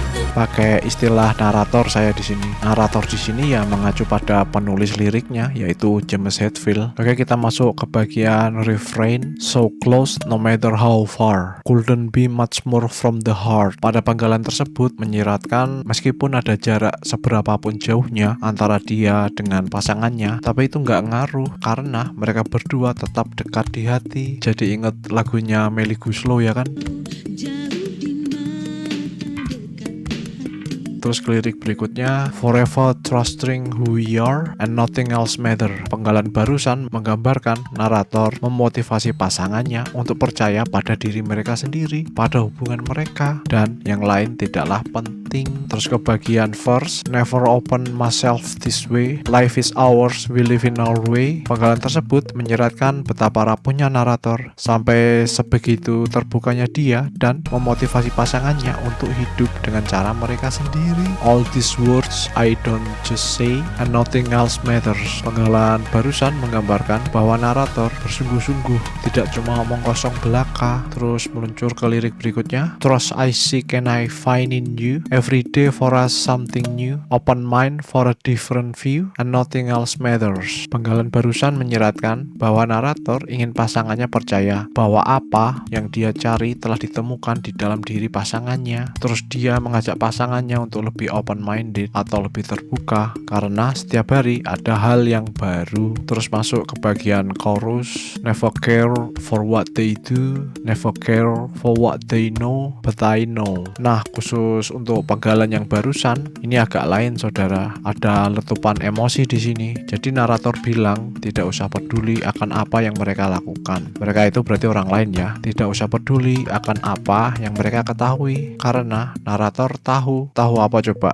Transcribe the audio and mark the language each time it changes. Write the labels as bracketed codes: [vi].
[id] Pakai istilah narator saya di sini. Narator di sini ya mengacu pada penulis liriknya, yaitu James Hetfield. Oke, kita masuk ke bagian refrain. [en] So close no matter how far, couldn't be much more from the heart. [id] Pada panggalan tersebut menyiratkan meskipun ada jarak seberapapun jauhnya antara dia dengan pasangannya, tapi itu nggak ngaruh karena mereka berdua tetap dekat di hati. Jadi inget lagunya Melly Goeslaw ya kan? Terus ke lirik berikutnya, [en] forever trusting who we are and nothing else matter. [id] Penggalan barusan menggambarkan narator memotivasi pasangannya untuk percaya pada diri mereka sendiri, pada hubungan mereka, dan yang lain tidaklah penting. Terus ke bagian verse, [en] never open myself this way, life is ours, we live in our way. [id] Penggalan tersebut menyeratkan betapa rapuhnya narator sampai sebegitu terbukanya dia dan memotivasi pasangannya untuk hidup dengan cara mereka sendiri. [en] All these words I don't just say and nothing else matters. [id] Penggalan barusan menggambarkan bahwa narator bersungguh-sungguh, tidak cuma omong kosong belaka. Terus meluncur ke lirik berikutnya, [en] trust I seek and I find in you, every day for us something new, open mind for a different view and nothing else matters. [id] Penggalan barusan menyeratkan bahwa narator ingin pasangannya percaya bahwa apa yang dia cari telah ditemukan di dalam diri pasangannya. Terus dia mengajak pasangannya untuk lebih open-minded atau lebih terbuka karena setiap hari ada hal yang baru. Terus masuk ke bagian chorus, [en] never care for what they do, never care for what they know, but I know. [id] Nah, khusus untuk penggalan yang barusan, ini agak lain saudara. Ada letupan emosi di sini. Jadi narator bilang tidak usah peduli akan apa yang mereka lakukan. Mereka itu berarti orang lain ya. Tidak usah peduli akan apa yang mereka ketahui karena narator tahu apa coba?